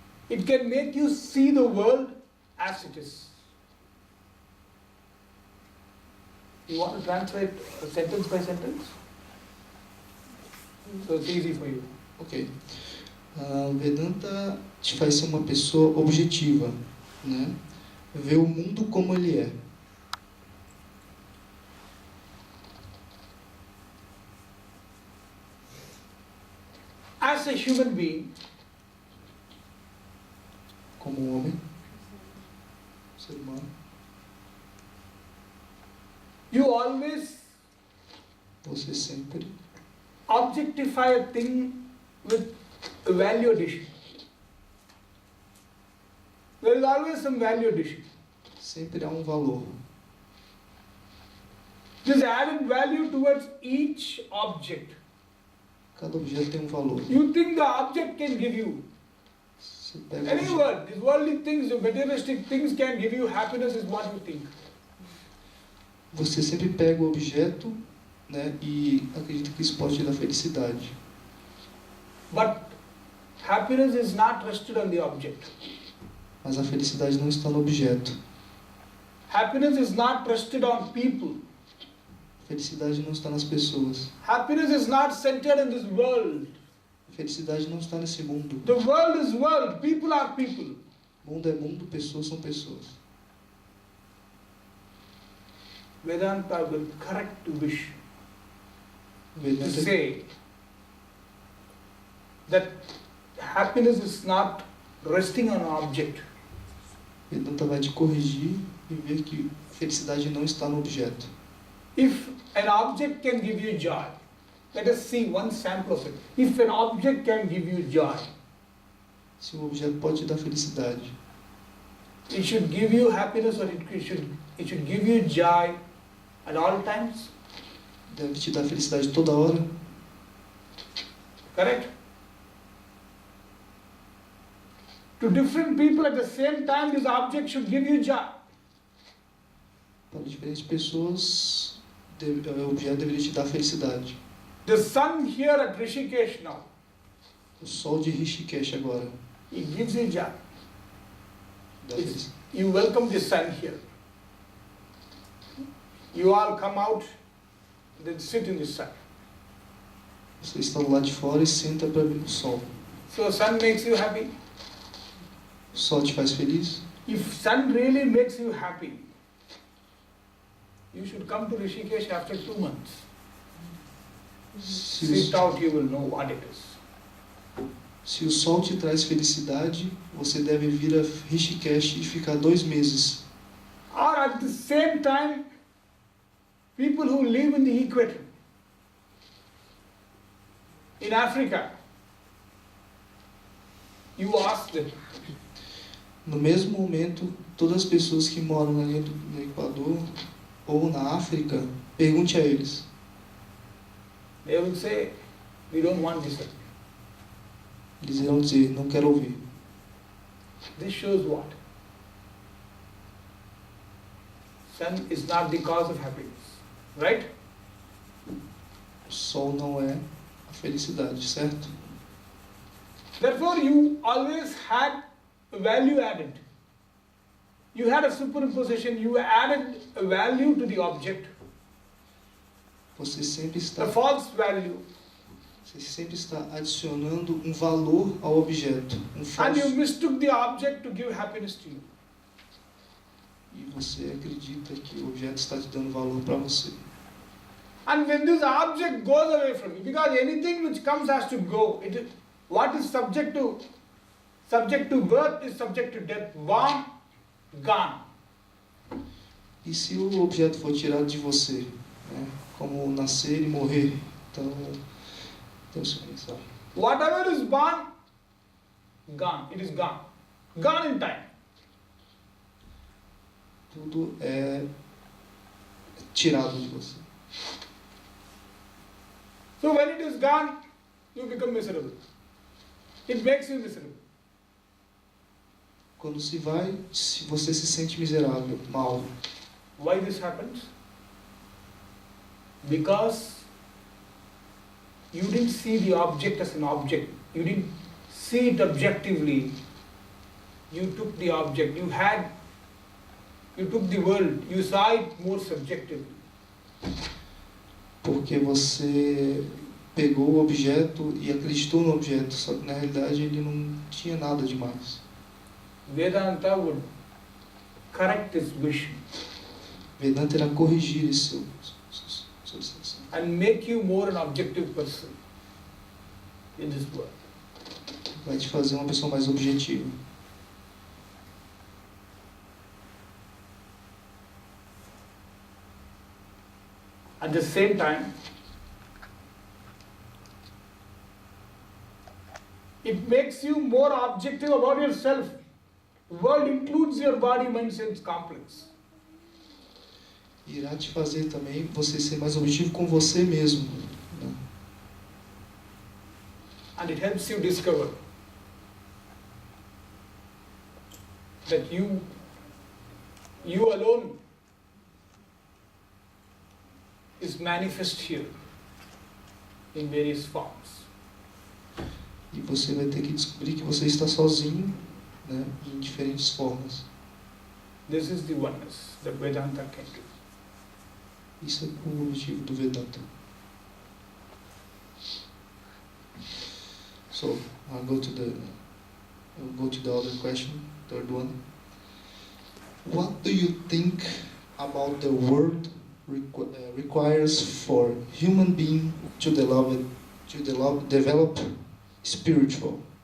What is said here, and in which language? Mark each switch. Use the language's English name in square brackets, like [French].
[English] It can make you see the world as it is. You want to translate sentence by sentence? So it's easy for you. Ok. [Portuguese] Vedanta te faz ser uma pessoa objetiva, né? Ver o mundo como ele é. [English] As a human being, [Portuguese] como um homem, ser humano, [English] you always [Portuguese] você sempre [English] objectify a thing with a value addition. There is always some value addition. [Portuguese] sempre há valor. [English] This added value towards each object. [Portuguese] Cada objeto tem valor. [English] You think the object can give you [Portuguese] Você pega [English] any word, these worldly things, the materialistic things can give you happiness is what you think. [Portuguese] Você sempre pega o objeto, né, e acredita que isso pode te dar felicidade. [English] But happiness is not rested on the object. [Portuguese] Mas a felicidade não está no objeto. [English] Happiness is not rested on people. [Portuguese] A felicidade não está nas pessoas. [English] Happiness is not centered in this world. [Portuguese] A felicidade não está nesse mundo. [English] The world is world, people are people. [Portuguese] Mundo é mundo, pessoas são pessoas. [English] Vedanta will correct the wish to [Portuguese] Vedanta, [English] say that happiness is not resting on an object. [Portuguese] Vedanta vai te corrigir e ver que felicidade não está no objeto. [English] If an object can give you joy, let us see one sample of it. If an object can give you joy, [Portuguese] Se um objeto pode te dar felicidade, [English] it should give you happiness, or it should give you joy at all times. [Portuguese] deve te dar felicidade toda hora. [English] Correct? To different people at the same time, this object should give you joy. [Portuguese] Para diferentes pessoas, o objeto deveria te dar felicidade. [English] The sun here at Rishikesh now, [Portuguese] O sol de Rishikesh agora [English] it gives you joy. [Portuguese] dá [English] It's- [Portuguese] felicidade. [English] You welcome the sun here. You all come out, then sit in the sun. [Portuguese] Você está do lado de fora e senta para ver o sol. [English] So sun makes you happy. [Portuguese] O sol te faz feliz? [English] If sun really makes you happy, you should come to Rishikesh after 2 months. [Portuguese] Se [English] Sit [Portuguese] o, [English] out, you will know what it is. [Portuguese] se o sol te traz felicidade, você deve vir a Rishikesh e ficar 2 meses. [English] Or at the same time, people who live in the equator, in Africa, you ask them, [Portuguese] No mesmo momento, todas as pessoas que moram na linha do Equador ou na África, pergunte a eles. [English] they will say, we don't want this. [Portuguese] Eles irão dizer, não quero ouvir. [English] This shows what? Sun is not the cause of happiness, right? [Portuguese] O sol não é a felicidade, certo? [English] Therefore, you always had a value added. You had a superimposition, you added a value to the object, [Portuguese] Você sempre está, [English] a false value, [Portuguese] você sempre está adicionando um valor ao objeto, um [English] and you [Portuguese] falso. [English] mistook the object to give happiness to you. [Portuguese] E você acredita que o objeto está te dando valor para você. [English] And when this object goes away from you, because anything which comes has to go, what is subject to birth is subject to death, born, gone. [Portuguese] E se o objeto for tirado de você, né, como nascer e morrer, então temos que pensar. [English] Whatever is born, gone, it is gone. Gone in time. [Portuguese] Tudo é tirado de você. [English] So when it is gone, you become miserable. It makes you miserable. [Portuguese] Quando se vai, se você se sente miserável, mal. [English] Why this happens? Because you didn't see the object as an object. You didn't see it objectively. You took the object. You took the world. You saw it more subjectively. [Portuguese] Porque você pegou o objeto e acreditou no objeto, só que na realidade ele não tinha nada demais. [English] Vedanta would correct this wish [Portuguese] Vedanta irá corrigir esse sua sensação [English] and make you more an objective person in this world. [Portuguese] vai te fazer uma pessoa mais objetiva. [English] At the same time, it makes you more objective about yourself. The world includes your body, mind, sense complex. [Portuguese] Irá te fazer também você ser mais objetivo com você mesmo, né? [English] And it helps you discover that you alone is manifest here in various forms. [Portuguese] E você vai ter que descobrir que você está sozinho, né, em diferentes formas. [English] This is the oneness that Vedanta can do. [Portuguese] Isso é o objetivo do Vedanta. [English] So, I'll go to the other question, third one. What do you think about the word requires for human being to develop spiritual?